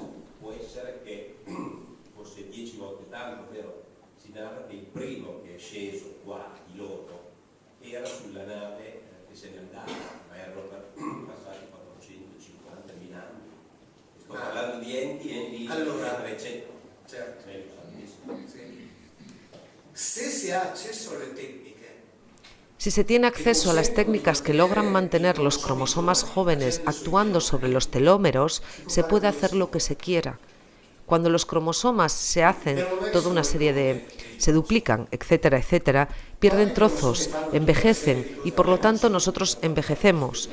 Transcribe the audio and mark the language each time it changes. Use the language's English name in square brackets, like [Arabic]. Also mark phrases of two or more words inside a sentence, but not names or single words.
[Italian] Può essere che fosse 10 volte tanto, ovvero si narra che il primo che è sceso qua di loro era sulla nave che se ne andava, ma erano passati 450.000 anni. Sto parlando di enti allora, 300. Certo. Se si ha acceso alle tecniche. [Spanish] Si se tiene acceso a las técnicas que logran mantener los cromosomas jóvenes actuando sobre los telómeros, se puede hacer lo que se quiera. Cuando los cromosomas se hacen toda una serie de... se duplican, etcétera, etcétera, pierden trozos, envejecen y por lo tanto nosotros envejecemos.